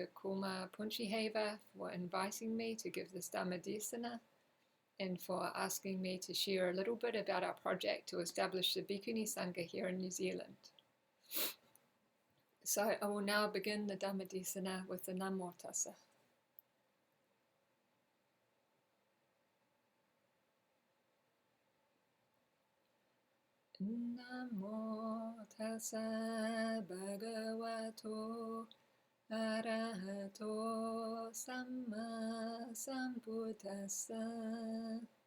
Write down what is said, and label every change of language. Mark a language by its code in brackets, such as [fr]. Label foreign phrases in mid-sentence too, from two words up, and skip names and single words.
[en] Kurma Punchiheva for inviting me to give this [pi] Dhamma Desana [en] and for asking me to share a little bit about our project to establish the [pi] Bhikkhuni Sangha [en] here in New Zealand. So I will now begin the [pi] Dhamma Desana [en] with the [pi] Namo Tassa. Namo Tassa Bhagavato Arahato Samma Sambuddhassa.